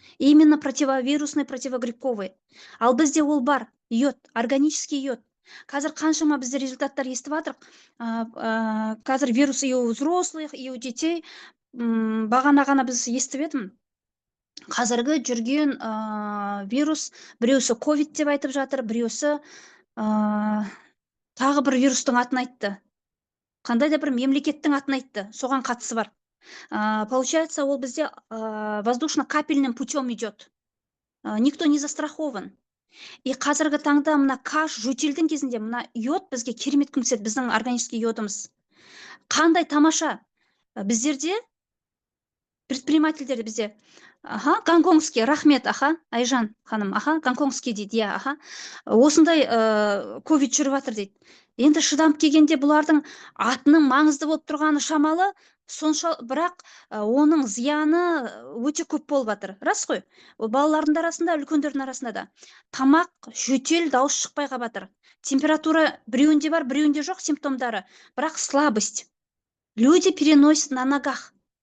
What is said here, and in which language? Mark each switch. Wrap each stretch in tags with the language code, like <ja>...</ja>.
<ru>Именно противовирусный, противогрибковый.</ru> <kk>Ал бізде ол бар. Йод, органический йод. Қазір қаншама бізде результаттар естіп жатырық. Қазір вирус</kk> <ru>и у взрослых, и у детей.</ru> <kk>Бағана ғана біз естіп едім. Қазіргі жүрген вирус, біреусі ковид деп айтып жатыр, біреусі тағы бір вирустың атын айтты. Қандай да бір мемлекеттің атын айтты, соған қатысы бар.</kk> <ru>Получается,</ru> <kk>ол бізде</kk> <ru>воздушно-капельным путем идет. Никто не застрахован.</ru> <kk>И қазіргі таңда мына каш жөтелдің кезінде мына йод бізге керемет көмектеседі, біздің органический йодымыз. Қандай тамаша. Біздерде предпринимательдер бізде гонконгский, рахмет, Айжан ханым, гонконгский дейді, осындай ковид жүріп жатыр дейді. Енді шыдамып келгенде бұлардың атының маңызды болып тұрғаны шамалы, сонша, бірақ оның зияны өте көп болып жатыр. Рас қой? Ол балалардың арасында, үлкендердің арасында да. Тамақ, жөтел, дауыс шықпай қалып жатыр. Температура біреуінде бар, біреуінде жоқ симптомдары, бірақ слабость.</kk> <ru>Люди переносят на ногах.</ru>